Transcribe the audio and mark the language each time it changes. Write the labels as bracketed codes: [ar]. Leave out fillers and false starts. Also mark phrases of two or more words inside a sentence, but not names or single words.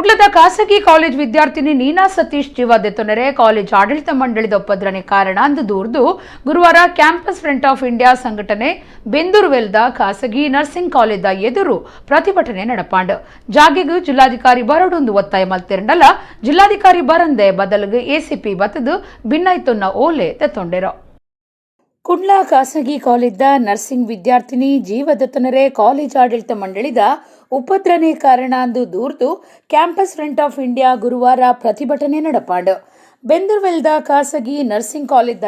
[tcy] ಖಾಸಗಿ ಕಾಲೇಜ್ ವಿದ್ಯಾರ್ಥಿನಿ ನೀನಾ ಸತೀಶ್ ಜೀವದ ತೊಂದರೆ ಕಾಲೇಜ್ ಆಡಳಿತ ಮಂಡಳಿದ ಒಪ್ಪದ್ರನೆ ಕಾರಣ ಅಂದು ದೂರ್ದು ಗುರುವಾರ ಕ್ಯಾಂಪಸ್ ಫ್ರಂಟ್ ಆಫ್ ಇಂಡಿಯಾ ಸಂಘಟನೆ ಬೆಂದೂರುವೆಲ್ದ ಖಾಸಗಿ [en] nursing college [tcy] ಎದುರು ಪ್ರತಿಭಟನೆ ನಡಪಾಂಡು ಜಾಗೆಗೂ ಜಿಲ್ಲಾಧಿಕಾರಿ ಬರಡೊಂದು ಒತ್ತಾಯ ಮಲ್ತಿರಂಡಲ್ಲ ಜಿಲ್ಲಾಧಿಕಾರಿ ಬರಂದೆ ಬದಲಿಗೆ ಎಸಿಪಿ ಬತ್ತದು ಭಿನ್ನೈತೊನ್ನ ಓಲೆ ತೆತ್ತೊಂಡೆರೋ ಕುಡ್ಲ ಖಾಸಗಿ ಕಾಲೇಜ್ದ ನರ್ಸಿಂಗ್ ವಿದ್ಯಾರ್ಥಿನಿ ಜೀವದ ತೊಂದರೆ ಕಾಲೇಜ್ ಆಡಳಿತ ಮಂಡಳಿದ ಉಪದ್ರನೆ ಕಾರಣ ಅಂದು ದೂರ್ದು ಕ್ಯಾಂಪಸ್ ಫ್ರಂಟ್ ಆಫ್ ಇಂಡಿಯಾ ಗುರುವಾರ ಪ್ರತಿಭಟನೆ ನಡಪಾಂಡು ಬೆಂದೂರ್ವೆಲ್ದ ಖಾಸಗಿ [en] nursing college